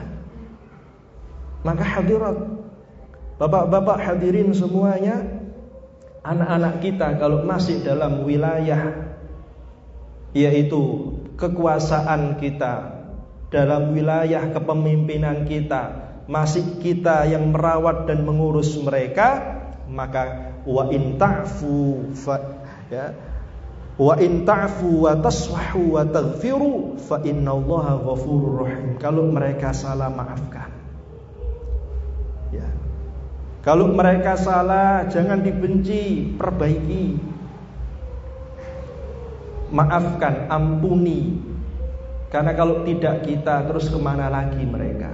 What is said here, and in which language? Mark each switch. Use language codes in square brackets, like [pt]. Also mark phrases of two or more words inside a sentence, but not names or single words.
[id] Maka hadirat, bapak-bapak hadirin semuanya, anak-anak kita kalau masih dalam wilayah yaitu kekuasaan kita, dalam wilayah kepemimpinan kita, masih kita yang merawat dan mengurus mereka, maka [ar] وإن تعفوا وإن تعفوا وتصفحوا وتغفروا فإن الله غفور رحيم. [id] Kalau mereka salah, maafkan. Ya. Kalau mereka salah, jangan dibenci, perbaiki. Maafkan, ampuni. Karena kalau tidak kita, terus kemana lagi mereka?